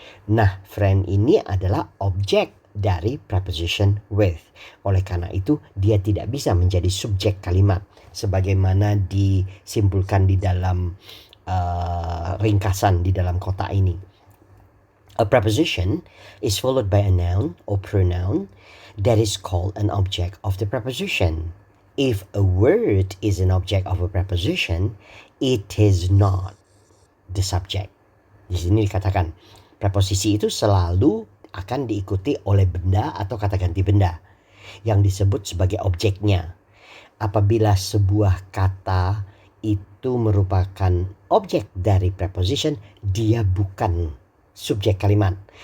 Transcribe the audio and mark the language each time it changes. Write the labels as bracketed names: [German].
[Indonesian] Nah, friend ini adalah objek dari preposition with. Oleh karena itu, dia tidak bisa menjadi subjek kalimat sebagaimana disimpulkan di dalam ringkasan di dalam kotak ini. [English] A preposition is followed by a noun or pronoun that is called an object of the preposition. If a word is an object of a preposition, it is not the subject. [Indonesian] Di sini dikatakan preposisi itu selalu akan diikuti oleh benda atau kata ganti benda yang disebut sebagai objeknya. Apabila sebuah kata itu merupakan objek dari preposition, dia bukan subjek kalimat.